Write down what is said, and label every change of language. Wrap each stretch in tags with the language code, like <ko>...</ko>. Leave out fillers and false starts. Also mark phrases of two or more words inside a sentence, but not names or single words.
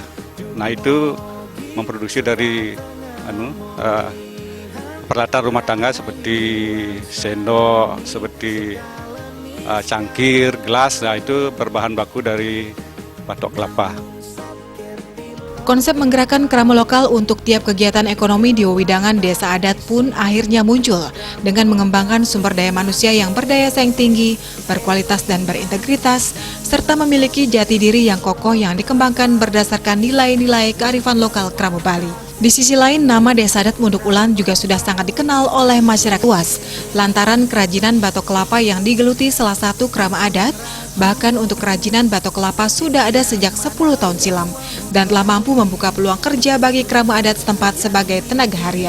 <id>Nah itu memproduksi dari peralatan rumah tangga seperti sendok, seperti cangkir, gelas, nah itu berbahan baku dari batok kelapa. Konsep menggerakkan krama lokal untuk tiap kegiatan ekonomi di wewidangan desa adat pun akhirnya muncul dengan mengembangkan sumber daya manusia yang berdaya saing tinggi, berkualitas dan berintegritas, serta memiliki jati diri yang kokoh yang dikembangkan berdasarkan nilai-nilai kearifan lokal krama Bali. Di sisi lain, nama Desa Adat Munduk Ulan juga sudah sangat dikenal oleh masyarakat luas, lantaran kerajinan batok kelapa yang digeluti salah satu krama adat, bahkan untuk kerajinan batok kelapa sudah ada sejak 10 tahun silam, dan telah mampu membuka peluang kerja bagi krama adat setempat sebagai tenaga harian.</id>